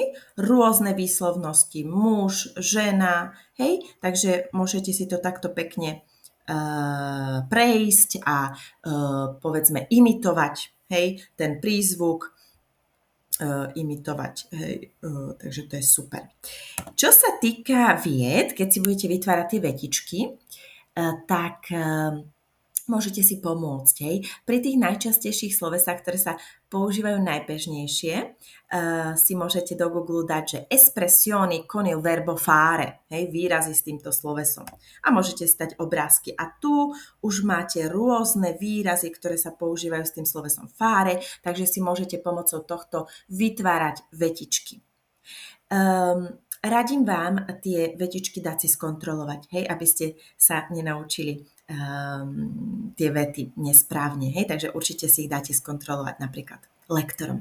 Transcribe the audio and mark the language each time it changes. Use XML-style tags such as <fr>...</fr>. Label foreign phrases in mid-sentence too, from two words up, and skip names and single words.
<sk>Rôzne výslovnosti, muž, žena, hej, takže môžete si to takto pekne prejsť a povedzme imitovať, hej, ten prízvuk, imitovať, hej, takže to je super. Čo sa týka vied, keď si budete vytvárať tie vetičky, tak môžete si pomôcť. Hej. Pri tých najčastejších slovesách, ktoré sa používajú najbežnejšie, si môžete do Google dať, že</sk> <it>espressioni con il verbo fare,</it> <sk>hej, výrazy s týmto slovesom. A môžete si dať obrázky. A tu už máte rôzne výrazy, ktoré sa používajú s tým slovesom fare, takže si môžete pomocou tohto vytvárať vetičky. Radím vám tie vetičky dať si skontrolovať, hej, aby ste sa nenaučili tie vety nesprávne, hej, takže určite si ich dáte skontrolovať napríklad lektorom.</sk>